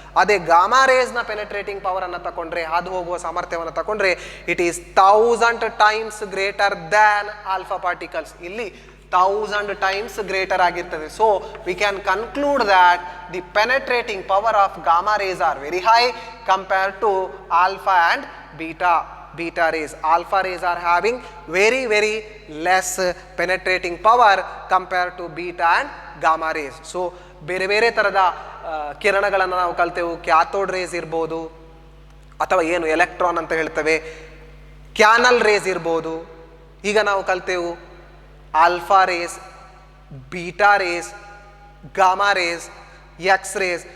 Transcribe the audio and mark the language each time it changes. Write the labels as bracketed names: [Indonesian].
[Kannada] ಅದೇ gamma ರೇಸ್ನ penetrating power ಅನ್ನು ತಗೊಂಡ್ರೆ, ಹಾದು ಹೋಗುವ ಸಾಮರ್ಥ್ಯವನ್ನು ತಗೊಂಡ್ರೆ [English] it is 1000 times greater than [Kannada] alpha particles. ಇಲ್ಲಿ [English] 1000 times greater [Kannada] ಆಗಿರ್ತದೆ. [English] So we can conclude that the penetrating power of gamma rays are very high compared to alpha and beta rays. Alpha rays are having very less penetrating power compared to beta and gamma rays. [Kannada] So ಬೇರೆ ತರದ ಕಿರಣಗಳನ್ನು ನಾವು ಕಲ್ತೆವು. Cathode race ಇರ್ಬೋದು, ಅಥವಾ ಏನು electron ಅಂತ ಹೇಳ್ತೇವೆ, canal race ಇರ್ಬೋದು. ಈಗ ನಾವು ಕಲ್ತೆವು alpha race, beta race, gamma race, X race.